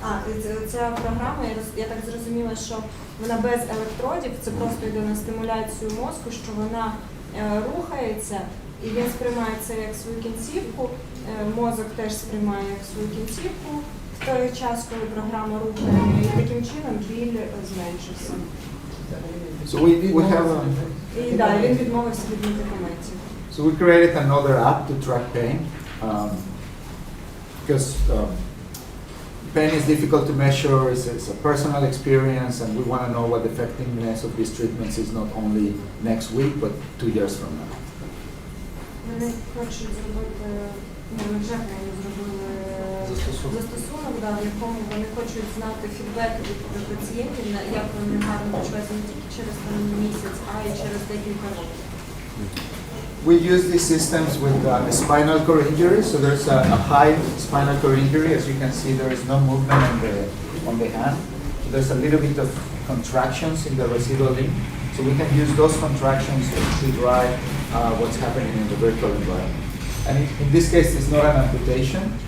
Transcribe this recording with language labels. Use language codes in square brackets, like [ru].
[uk] І ця програма, я так зрозуміла, що вона без електродів, це просто йде на стимуляцію мозку, що вона рухається, і він сприймає це як свою кінцівку, мозок теж сприймає як свою кінцівку в той час, коли програма рухає, і таким чином біль зменшився. [en] So we have [uk] І далі він відмовився від медикаментів. [en] So we created another app to track pain because pain is difficult to measure. It's a personal experience, and we want to know what the effectiveness of these treatments is not only next week, but 2 years from now. [uk] Вони хочуть зробити, ми вже зробили застосунок, в якому вони хочуть знати фідбек від пацієнтів, як вони гарно почуваються не тільки через місяць, а й через декілька років. [en] We use these systems with spinal cord injury. So there's a high spinal cord injury. As you can see, there is no movement on the hand. So there's a little bit of contractions in the residual limb. So we can use those contractions to drive what's happening in the virtual environment. And in this case, it's not an amputation.